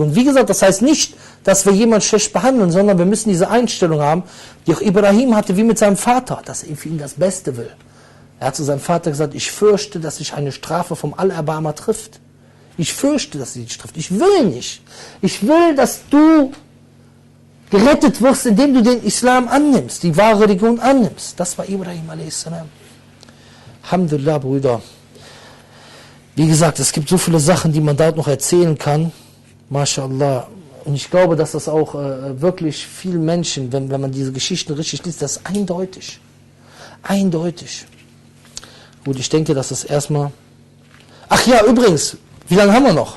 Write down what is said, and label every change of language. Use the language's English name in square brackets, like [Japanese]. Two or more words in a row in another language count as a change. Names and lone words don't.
[German] Und wie gesagt, das heißt nicht, dass wir jemanden schlecht behandeln, sondern wir müssen diese Einstellung haben, die auch Ibrahim hatte, wie mit seinem Vater, dass er für ihn das Beste will. Er hat zu seinem Vater gesagt, ich fürchte, dass sich eine Strafe vom Allerbarmer trifft. Ich fürchte, dass sie dich trifft. Ich will nicht. Ich will, dass du gerettet wirst, indem du den Islam annimmst, die wahre Religion annimmst. Das war Ibrahim a.s. Alhamdulillah, Brüder. Wie gesagt, es gibt so viele Sachen, die man dort noch erzählen kann. MashaAllah. Und ich glaube, dass das auch wirklich vielen Menschen, wenn man diese Geschichten richtig liest, das ist eindeutig. Eindeutig. Gut, ich denke, dass das erstmal... Ach ja, übrigens, wie lange haben wir noch?